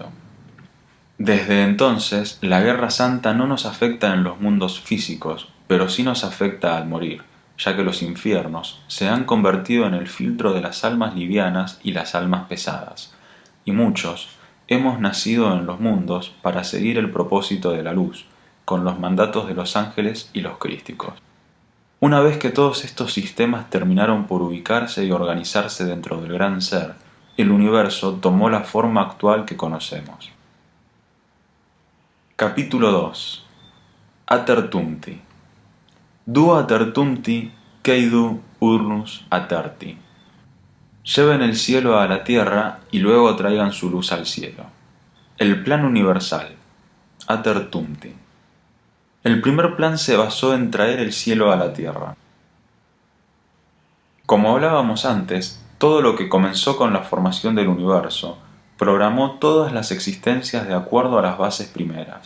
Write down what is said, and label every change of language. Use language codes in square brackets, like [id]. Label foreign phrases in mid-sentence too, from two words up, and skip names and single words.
[es] Desde entonces, la Guerra Santa no nos afecta en los mundos físicos, pero sí nos afecta al morir, ya que los infiernos se han convertido en el filtro de las almas livianas y las almas pesadas, y muchos hemos nacido en los mundos para seguir el propósito de la luz, con los mandatos de los ángeles y los crísticos. Una vez que todos estos sistemas terminaron por ubicarse y organizarse dentro del gran ser, el universo tomó la forma actual que conocemos. Capítulo 2. Atertumti. Du atertumti keidu urnus aterti. Lleven el cielo a la tierra y luego traigan su luz al cielo. El plan universal. Atertumti. El primer plan se basó en traer el cielo a la tierra. Como hablábamos antes, todo lo que comenzó con la formación del universo programó todas las existencias de acuerdo a las bases primeras.